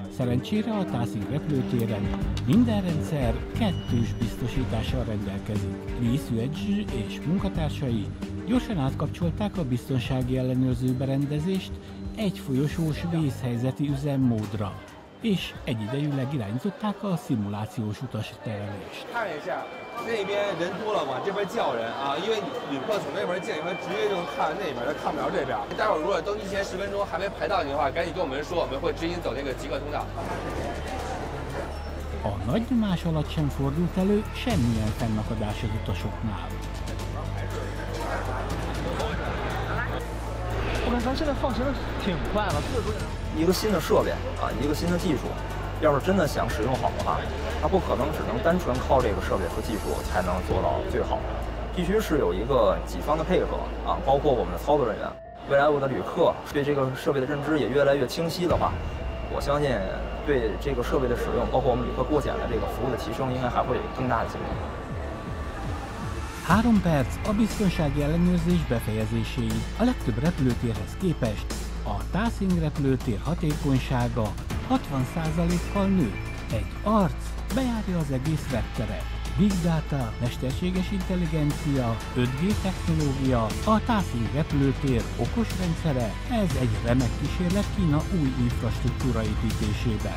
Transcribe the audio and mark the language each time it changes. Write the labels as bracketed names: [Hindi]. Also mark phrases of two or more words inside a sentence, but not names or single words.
[Hungarian] Szerencsére a Taszing repülőtéren minden rendszer kettős biztosítással rendelkezik. Li Suezhi és munkatársai gyorsan átkapcsolták a biztonsági ellenőrző berendezést egy folyosós vészhelyzeti üzemmódra, és egyidejűleg irányították a szimulációs utasterelést. [Chinese] 那边人多了嘛，这边叫人啊，因为旅客从那边进来，他直接就能看那边，他看不了这边。待会儿如果登机前10分钟还没排到你的话，赶紧跟我们说，我们会指引走那个极客通道。 [Hungarian] A nagy nyomás alatt sem fordult elő semmilyen fennakadás az utasoknál. [Chinese] 我看咱现在放行的挺快了，一个新的设备啊，一个新的技术，要是真的想使用好的话，它不可能只能单纯靠这个设备和技术才能做到最好，必须是有一个几方的配合啊，包括我们的操作人员。未来我的旅客对这个设备的认知也越来越清晰的话，我相信对这个设备的使用，包括我们旅客过检的这个服务的提升，应该还会有更大的进步。 [Hungarian] 3 perc a biztonsági ellenőrzés befejezéséig. A legtöbb repülőtérhez képest a Taszing repülőtér hatékonysága 60%-kal nőtt. Egy arc bejárja az egész repteret. [English] Big Data, [Hungarian] mesterséges intelligencia, 5G technológia, a Taszing repülőtér okos rendszere, ez egy remek kísérlet Kína új infrastruktúra építésében.